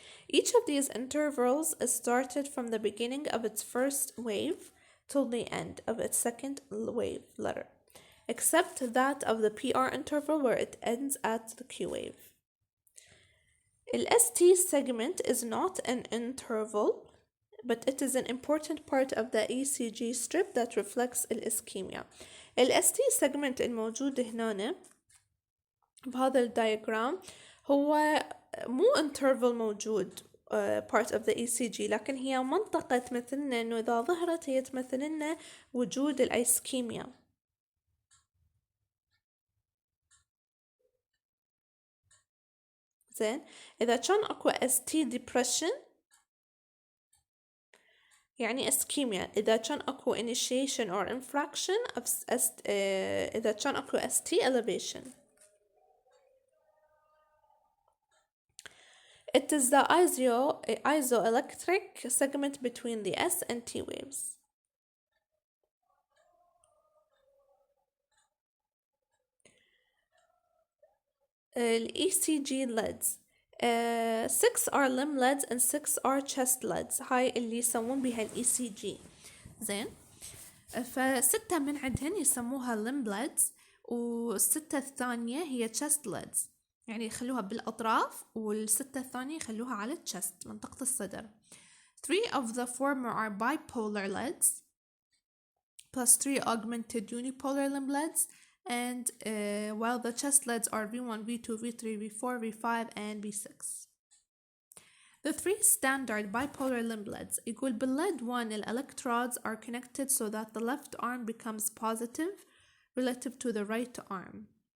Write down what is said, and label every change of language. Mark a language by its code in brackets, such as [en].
[en] Each of these intervals is started from the beginning of its first wave till the end of its second wave letter, except that of the PR interval where it ends at the Q wave. The ST segment is not an interval, but it is an important part of the ECG strip that reflects الإسكيميا. [ar] ST segment الموجود هنا بهذا الدياجرام هو مو interval موجود part of the ECG، لكن هي منطقة تمثلنا انه اذا ظهرت هي تمثل لنا وجود الايسكيميا. زين اذا كان اكو ST depression يعني ischemia إذا كان أكو [en] initiation or infraction of [ar] إذا كان أكو ST elevation. [en] It is the isoelectric segment between the S and T waves. ECG leads. 6 are limb leads and 6 are chest leads. [ar] هاي اللي يسمون بها ECG. زين. فستة من عندهن يسموها limb leads والستة الثانية هي chest leads. يعني يخلوها بالأطراف والستة الثانية يخلوها على الchest منطقة الصدر. [en] 3 of the former are bipolar leads plus 3 augmented unipolar limb leads, and while the chest leads are V1, V2, V3, V4, V5 and V6. The 3 standard bipolar limb leads [ar] يقول [en] بالlead 1 electrodes are connected so that the left arm becomes positive relative to the right arm.